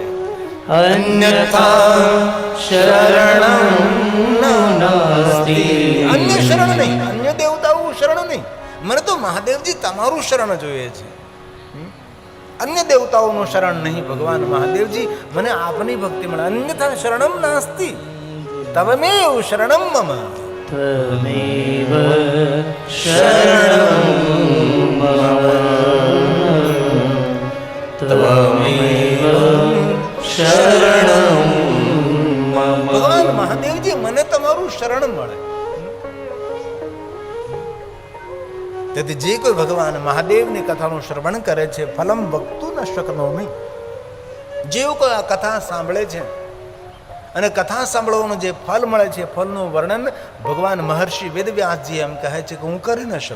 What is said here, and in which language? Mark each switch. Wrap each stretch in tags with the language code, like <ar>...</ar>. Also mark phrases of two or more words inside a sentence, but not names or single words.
<sa>અન્યથા શરણં નાસ્તિ.</sa> <gu>અન્ય શરણ નહીં, અન્ય દેવતાઓ શરણ નહીં. મને તો મહાદેવજી તમારું શરણ જોઈએ છે. અન્ય દેવતાઓનું શરણ નહીં. ભગવાન મહાદેવજી મને આપની ભક્તિ મળે.</gu> <sa>અન્યથા શરણમ નાસ્તિ, તવમેવ શરણમ મમ. ત્વમેવ શરણં મમ, ત્વમેવ શરણં મમ.</sa> <gu>ભગવાન મહાદેવજી મને તમારું શરણ મળે. તેથી જે કોઈ ભગવાન મહાદેવની કથાનું શ્રવણ કરે છે,</gu> <sa>ફલમ વક્તું ન શકનોમિ.</sa> <gu>જેવું કોઈ આ કથા સાંભળે છે અને કથા સાંભળવાનું જે ફલ મળે છે, ફલનું વર્ણન ભગવાન મહર્ષિ વેદવ્યાસજી એમ કહે છે કે હું કરી ન શકું.</gu>